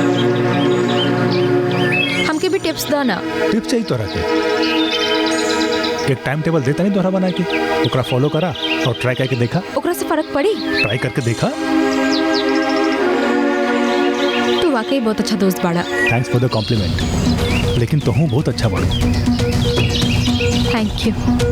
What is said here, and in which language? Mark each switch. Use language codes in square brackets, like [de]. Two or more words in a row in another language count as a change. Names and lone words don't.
[bho] हमके भी टिप्स दा ना। टिप्स चाहिए तो रखे। एक [en] time table [bho] देता नहीं तोहरा बना के, ओकरा फॉलो करा और ट्राई करके देखा। ओकरा से फर्क पड़ी? ट्राई करके देखा। तू वाकई बहुत अच्छा दोस्त बाड़ा। [en] thanks for the compliment, [bho] लेकिन तुहू बहुत अच्छा बाड़ा। [en] thank you.